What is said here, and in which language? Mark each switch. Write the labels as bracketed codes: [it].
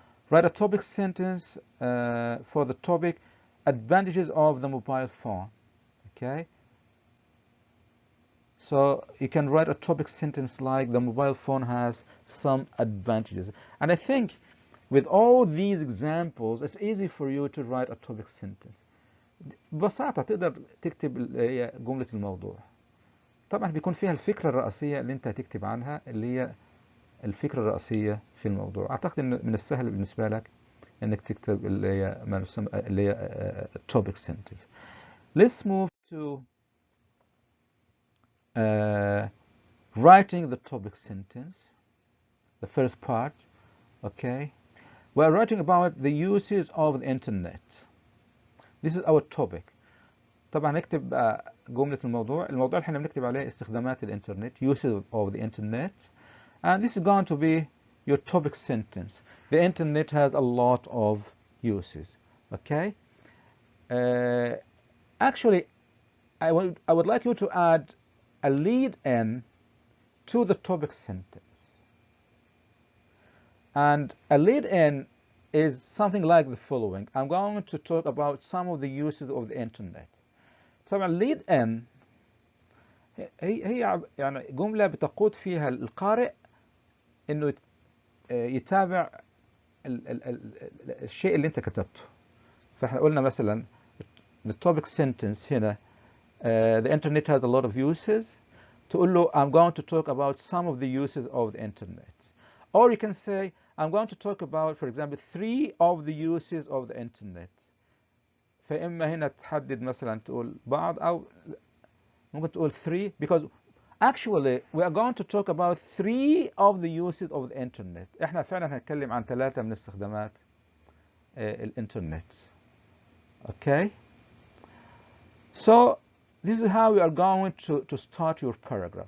[en] Write a topic sentence for the topic advantages of the mobile phone. Okay, so you can write a topic sentence like the mobile phone has some advantages. And I think with all these examples it's easy for you to write a topic sentence. [ar] ببساطة تقدر تكتب جملة الموضوع. طبعا بيكون فيها الفكرة الرئيسية اللي انت هتكتب عنها، اللي هي الفكرة الرئيسية في الموضوع. اعتقد ان من السهل بالنسبة لك انك تكتب اللي هي ما نسمى اللي هي topic sentence. [en] Let's move to writing the topic sentence, the first part. Okay, we're writing about the uses of the internet. This is our topic. [ar] طبعا نكتب جملة الموضوع اللي احنا بنكتب عليه استخدامات الانترنت, [en] uses of the internet, and this is going to be your topic sentence. The internet has a lot of uses. Okay, actually I would like you to add a lead-in to the topic sentence, and a lead-in is something like the following. I'm going to talk about some of the uses of the internet. [ar] طبعا [en] lead-in [ar] هي يعني جملة بتقود فيها القارئ إنه يتابع الشيء اللي أنت كتبته. فإحنا قلنا مثلا [en] the topic sentence [ar] هنا [en] the internet has a lot of uses. [ar] تقول له [en] I'm going to talk about some of the uses of the internet. Or you can say I'm going to talk about, for example, 3 of the uses of the internet. [ar] فإما هنا تحدد مثلا تقول بعض أو ممكن تقول 3 [en] because actually we are going to talk about 3 of the uses of the internet. [ar] احنا فعلا هنتكلم عن 3 من استخدامات الانترنت. [en] Okay? So this is how we are going to start your paragraph.